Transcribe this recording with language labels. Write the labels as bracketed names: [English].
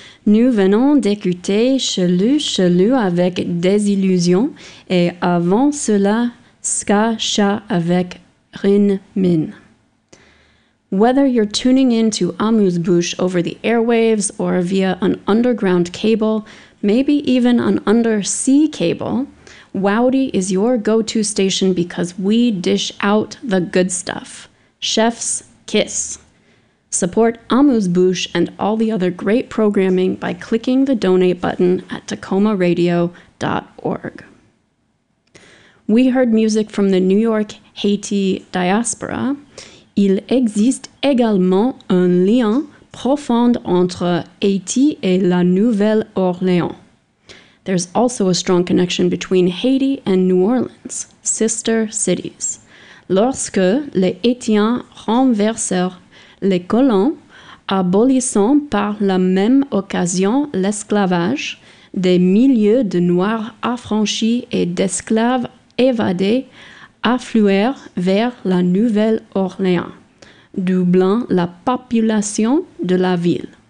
[French] Nous venons d'écouter Chelou Chelou avec Désillusion et avant cela, Ska Sha avec Rin Min. [English] Whether you're tuning in to Amuse-Bouche over the airwaves or via an underground cable, maybe even an undersea cable, Wowdy is your go-to station because we dish out the good stuff. Chef's kiss. Support Amuse-Bouche and all the other great programming by clicking the donate button at tacomaradio.org. We heard music from the New York Haiti diaspora. [French] Il existe également un lien profond entre Haiti et la Nouvelle-Orléans. [English] There's also a strong connection between Haiti and New Orleans, sister cities. [French] Lorsque les Haitiens renversèrent les colons, abolissant par la même occasion l'esclavage, des milliers de Noirs affranchis et d'esclaves évadés affluèrent vers la Nouvelle-Orléans, doublant la population de la ville.